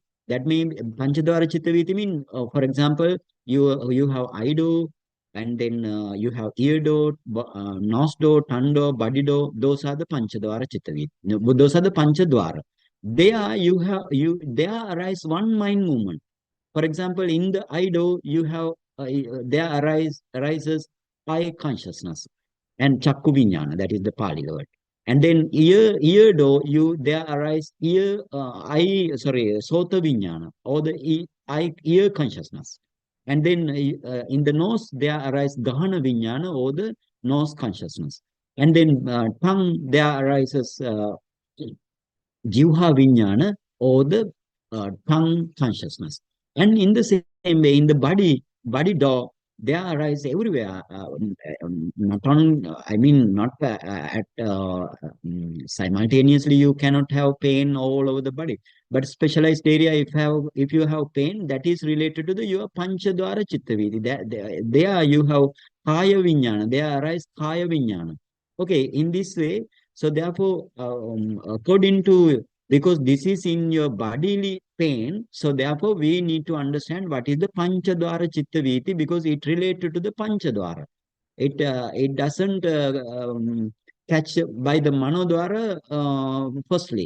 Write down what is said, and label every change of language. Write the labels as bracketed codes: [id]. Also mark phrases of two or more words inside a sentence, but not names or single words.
[en] That means [pi] Panchadwara Chitta Viti [en] mean, for example, you have eye door, and then you have ear door, nose door, tongue door, body door. Those are the [pi] Panchadwara Chitta Viti. [en] No, but those are the Panchadwara. There you have there arise one mind movement. For example, in the eye door, you have there arises eye consciousness and [pi] chakku vinyana, [en] that is the Pali word. And then ear door, there arise [pi] sota vinyana, [en] or the ear consciousness. And then in the nose, there arise [pi] gahana vinyana, [en] or the nose consciousness. And then tongue, there arises [pi] jivha vinyana, [en] or the tongue consciousness. And in the same way, in the body door, there arise everywhere. Not on, I mean, not simultaneously. You cannot have pain all over the body, but specialized area. If you have pain, that is related to the your [pi] panchadwara chitta vidi. [en] There you have [pi] kaya vinyana. [en] There arise [pi] kaya vinyana. [en] Okay, in this way. So therefore, according to, because this is in your bodily pain, so therefore we need to understand what is the [pi] Panchadwara Chitta Viti, [en] because it related to the Panchadwara. It doesn't catch by the Manodwara firstly.